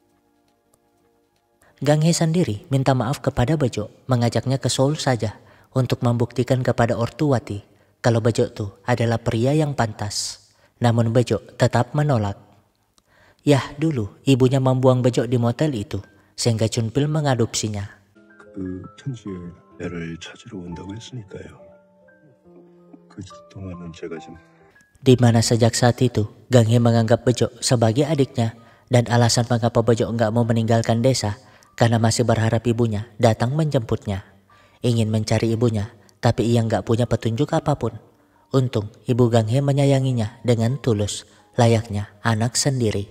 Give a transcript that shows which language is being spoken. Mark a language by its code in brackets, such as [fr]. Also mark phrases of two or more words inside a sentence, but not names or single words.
[id] Gang Hye sendiri minta maaf kepada Bejo, mengajaknya ke Seoul saja untuk membuktikan kepada ortu Wati kalau Bejo tuh adalah pria yang pantas. Namun Bejo tetap menolak. Yah, dulu ibunya membuang Bejo di motel itu sehingga Chunpil mengadopsinya. [ko] 그 천주에 애를 찾으러 온다고 했으니까요. 그 동안은 제가 좀 [id] Di mana sejak saat itu Gang Hye menganggap Bejo sebagai adiknya, dan alasan mengapa Bejo nggak mau meninggalkan desa karena masih berharap ibunya datang menjemputnya. Ingin mencari ibunya, tapi ia nggak punya petunjuk apapun. Untung ibu Gang Hye menyayanginya dengan tulus, layaknya anak sendiri.